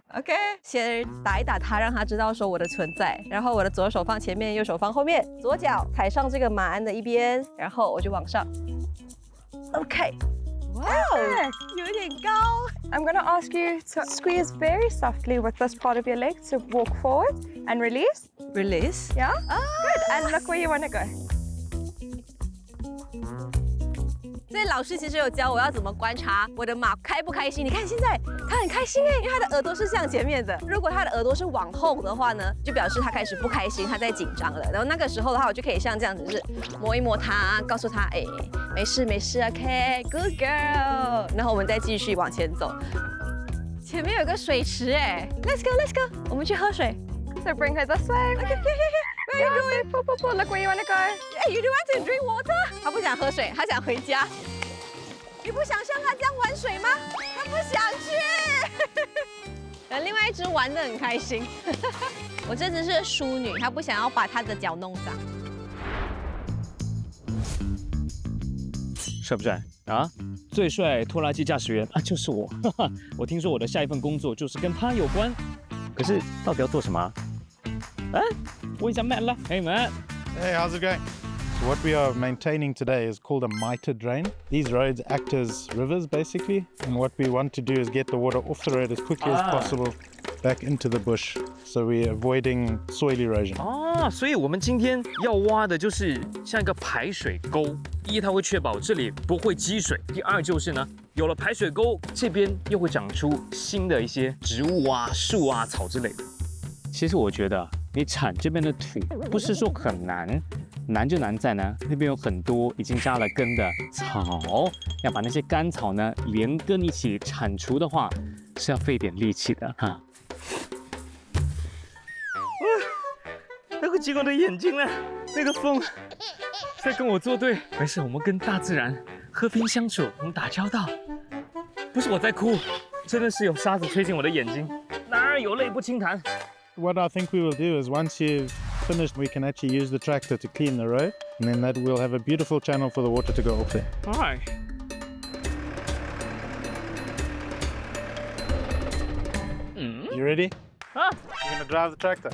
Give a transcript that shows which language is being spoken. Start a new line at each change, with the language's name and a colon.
Chinese: OK， 先打一打它，让它知道说我的存在。然后我的左手放前面，右手放后面，左脚踩上这个马鞍的一边，然后我就往上。 OK， 哇哦，有一点高。
English: I'm going to ask you to squeeze very softly with this part of your leg to walk forward and release. Release. Yeah? Good. And look where you want to go.
Chinese: 所以老师其实有教我要怎么观察我的马开不开心。你看现在它很开心哎，因为它的耳朵是向前面的。如果它的耳朵是往后的话呢，就表示它开始不开心，它在紧张了。然后那个时候的话，我就可以像这样子，就是摸一摸它，告诉它，哎，没事没事 ，OK，
English: good girl。
Chinese: 然后我们再继续往前走。前面有个水池哎 ，
English: Let's go，Let's go，
Chinese: 我们去喝水。
English: So bring her this way. Okay, where are you going? Pull, pull, pull. Look where you want to go. Hey, you want to drink water?
Chinese: 他不想喝水，他想回家。你不想像他这样玩水吗？他不想去。另外一只玩得很开心。我这只是淑女，她不想要把她的脚弄脏。帅不帅啊？最帅拖拉机驾驶员啊，就是我。我听说我的下一份工作就是跟他有关。可是到底要做什么啊？问一下 Matt 啦。
English: Hey Matt. Hey, how's it going? So what we are maintaining today is called a mitre drain. These roads act as rivers basically, and what we want to do is get the water off the road as quickly as possible back into the bush. So we're avoiding soil erosion.
Chinese: 啊，所以我们今天要挖的就是像一个排水沟。第一，它会确保这里不会积水；第二就是呢，有了排水沟，这边又会长出新的一些植物啊、树啊、草之类的。其实我觉得你铲这边的土不是说很难，难就难在呢，那边有很多已经扎了根的草，要把那些干草呢连根一起铲除的话，是要费点力气的哈。那个挤我的眼睛了，那个风在跟我作对。没事，我们跟大自然和平相处，我们打交道。不是我在哭，真的是有沙子吹进我的眼睛，哪有泪不轻弹。
English: What I think we will do is once you've finished, we can actually use the tractor to clean the road, and then that we'll have a beautiful channel for the water to go off there. All right. You ready? Huh? You're gonna drive the tractor.